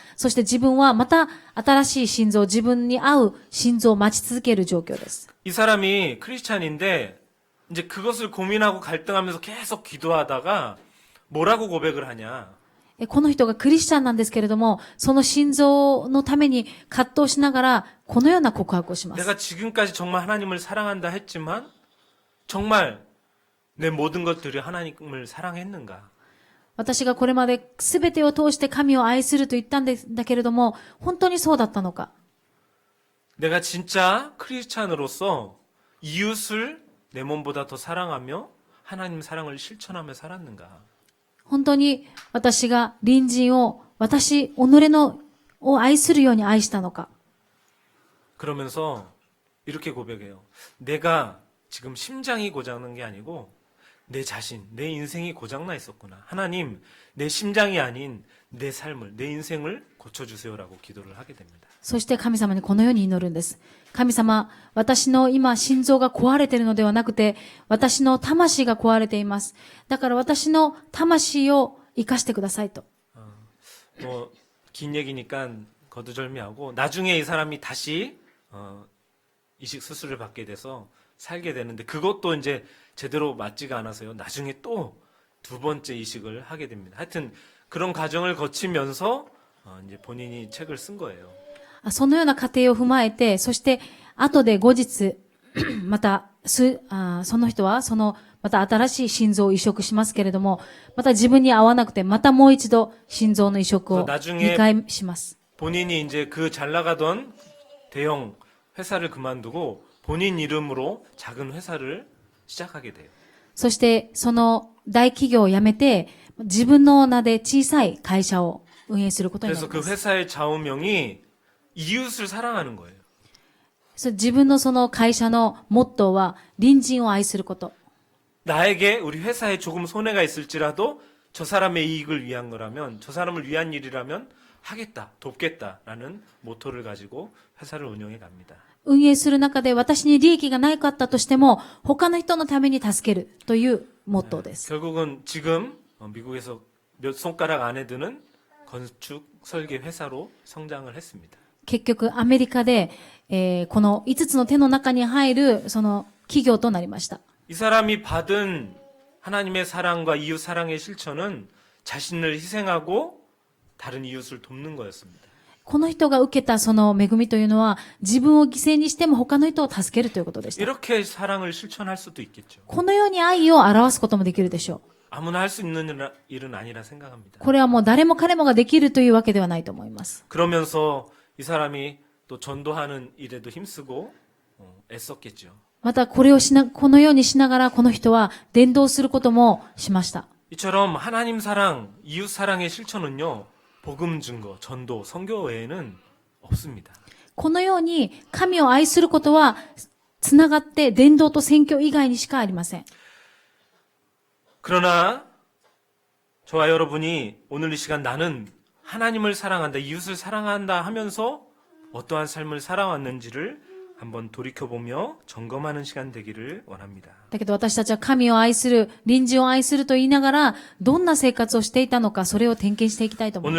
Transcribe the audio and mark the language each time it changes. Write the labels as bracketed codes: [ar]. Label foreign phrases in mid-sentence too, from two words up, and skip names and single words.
[ja] そして自分はまた新しい心臓、自分に合う心臓を待ち続ける状況です。 [ko] 이 사람이 크리스찬인데 이제 그것을 고민하고 갈등하면서 계속 기도하다가 뭐라고 고백을 하냐. [ja] この人がクリスチャンなんですけれども、その心臓のために葛藤しながら、このような告白をします。 [ko] 내가 지금까지 정말 하나님을 사랑한다 했지만 정말 내 모든 것들이 하나님을 사랑했는가? [ja] 私がこれまで全てを通して神を愛すると言ったんだけれども、本当にそうだったのか。 [ko] 내가 진짜 크리스찬으로서 이웃을 내 몸보다 더 사랑하며 하나님 사랑을 실천하며 살았는가? [ja] 本当に私が隣人を己を愛するように愛したのか。 [ko] 그러면서 이렇게 고백해요. 내가 지금 심장이 고장난 게 아니고 내 자신, 내 인생이 고장나 있었구나. 하나님, 내 심장이 아닌 내 삶을, 내 인생을 고쳐주세요라고 기도를 하게 됩니다. [ja] そして神様にこのように祈るんです。神様、私の今心臓が壊れているのではなくて、私の魂が壊れています。だから私の魂を生かしてくださいと。 [ko] 긴 얘기니까 거두절미하고 나중에 이 사람이 다시 이식 수술을 받게 돼서 살게 되는데 그것도 이제 제대로 맞지가 않아서요. 나중에 또 두 번째 이식을 하게 됩니다. 하여튼 그런 과정을 거치면서 이제 본인이 책을 쓴 거예요. [ja] そのような過程を踏まえて、そして後で後日、またその人はまた新しい心臓を移植しますけれども、また自分に合わなくて、またもう一度心臓の移植を2回します。 [ko] 본인이 이제 그 잘 나가던 대형 회사를 그만두고 본인 이름으로 작은 회사를 시작하게 돼요. [ja] そしてその大企業を辞めて、自分の名で小さい会社を運営することになり [ko] 그래서 [ja] ま [ko] 그 [ja] す。 [ko] 회사의 좌우명이 이웃을 사랑하는 거예요. [ja] 自分のその会社のモットーは隣人を愛すること。 [ko] 나에게 우리 회사에 조금 손해가 있을지라도 저 사람의 이익을 위한 거라면 저 사람을 위한 일이라면 하겠다, 돕겠다라는 모토를 가지고 회사를 운영해 갑니다. [ja] 運営する中で私に利益がなかったとしても、他の人のために助けるというモットーです。 [ko] 결국은 지금 미국에서 몇 손가락 안에 드는 건축 설계 회사로 성장을 했습니다. [ja] 結局アメリカで、この5つの手の中に入るその企業となりました。 [ko] 이 사람이 받은 하나님의 사랑과 이웃 사랑의 실천은 자신을 희생하고 다른 이웃을 돕는 거였습니다. [ja] この人が受けたその恵みというのは、自分を犠牲にしても他の人を助けるということでした。 [ko] 이렇게 사랑을 실천할 수도 있겠죠. [ja] このように愛を表すこともできるでしょう。 [ko] 아무나 할 수 있는 일은 아니라 생각합니다. [ja] これはもう誰も彼もができるというわけではないと思います。 [ko] 그러면서 이 사람이 또 전도하는 일에도 힘쓰고 애썼겠죠. [ja] またこのようにしながらこの人は伝道することもしました。 [ko] 이처럼 하나님 사랑, 이웃 사랑의 실천은요. 복음 증거, 전도, 선교 외에는 없습니다. [ja] このように神を愛することはつながって伝道と宣教以外にしかありません。 [ko] 그러나 저와 여러분이 오늘 이 시간 나는 하나님을 사랑한다, 이웃을 사랑한다 하면서 어떠한 삶을 살아왔는지를 한번 돌이켜보며 점검하는 시간 되기를 원합니다. [ja] だけど私たちは神を愛する、隣人を愛すると言いながら、どんな生活をしていたのか、それを点検していきたいと思い